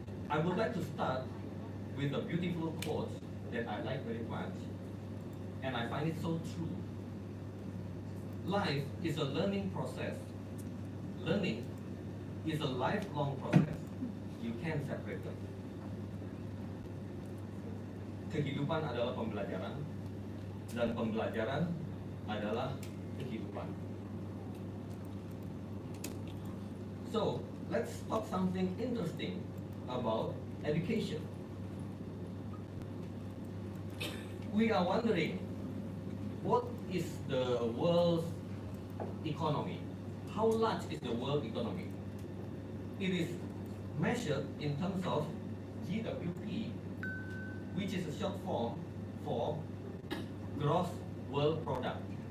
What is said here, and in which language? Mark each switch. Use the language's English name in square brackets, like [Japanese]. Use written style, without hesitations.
[English] I would like to start with a beautiful quote that I like very much, and I find it so true. Life is a learning process. Learning is a lifelong process. You can't separate them. [Indonesian] Kehidupan adalah pembelajaran, dan pembelajaran adalah kehidupan. [English] So, let's talk something interesting about education. We are wondering, what is the world's economy? How large is the world economy? It is measured in terms of GWP, which is a short form for gross world product.